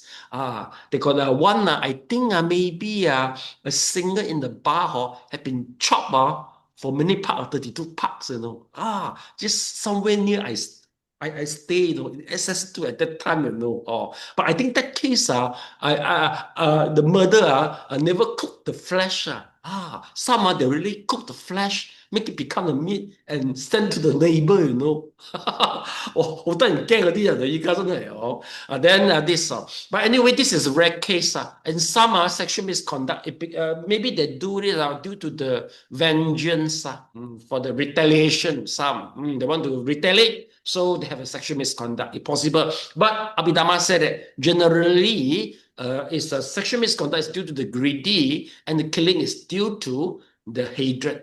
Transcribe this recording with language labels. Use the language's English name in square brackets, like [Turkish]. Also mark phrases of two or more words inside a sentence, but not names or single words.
[English] They got one, I think maybe a singer in the bar had been chopped for many parts, 32 parts, just somewhere near I stay, in SS2 at that time, But I think that case, the murderer never cooked the flesh. Some they really cook the flesh make it become a meat and send to the neighbor, you know. [Cantonese] 好得人驚嗰啲人啊，依家真係哦。 [English] Then this, but anyway, this is a rare case. And some sexual misconduct, maybe they do it due to the vengeance, for the retaliation. Some they want to retaliate, so they have a sexual misconduct. It's possible, but Abhidhamma said that generally, is a sexual misconduct is due to the greedy, and the killing is due to the hatred.